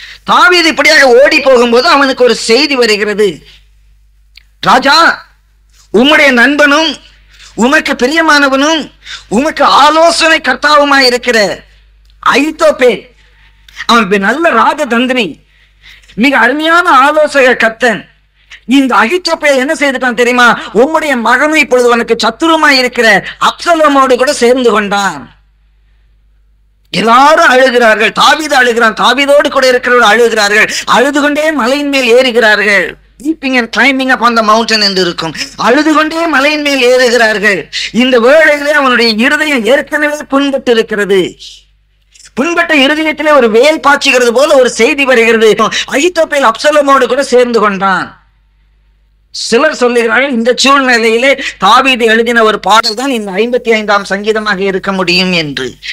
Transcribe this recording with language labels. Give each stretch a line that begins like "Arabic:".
Tamil: தாவீது இப்படியாக ஓடி போகும்போது அவனுக்கு ஒரு செய்தி வருகிறது. ராஜா, உம்முடைய நண்பனும் உமக்கு பிரியமானவனும் உமக்கு ஆலோசனை கர்த்தாவுமாய் இருக்கிற அகித்தோப்பேல், அவன் நல்ல ராஜதந்திரி, மிக அருமையான ஆலோசக கர்த்தன். இந்த அகித்தோப்பேல் என்ன செய்துட்டான் தெரியுமா? உம்முடைய மகனும் இப்பொழுது உனக்கு சத்துருமாய் இருக்கிற அப்சலோமோடு கூட சேர்ந்து கொண்டான். எல்லாரும் அழுகிறார்கள். தாவீது அழுகிறான், தாவீதோடு கூட இருக்கிறவர்கள் அழுகிறார்கள். அழுது கொண்டே மலையின் மேல் ஏறுகிறார்கள்.
English: Weeping and climbing up on the mountain
Tamil: என்று இருக்கும். அழுது கொண்டே மலையின் மேல் ஏறுகிறார்கள். இந்த வேளையிலே அவனுடைய இருதயம் ஏற்கனவே புண்பட்டு இருக்கிறது. புண்பட்ட இருதயத்திலே ஒரு வேல் பாய்ச்சுகிறது போல ஒரு செய்தி வருகிறது. அகித்தோப்பேல் அப்சலோமோடு கூட சேர்ந்து கொண்டான். சிலர் சொல்லுகிறார்கள், இந்த சூழ்நிலையிலே தாவீது எழுதின ஒரு பாடல் தான் இந்த 55ஆம் சங்கீதமாக இருக்க முடியும் என்று.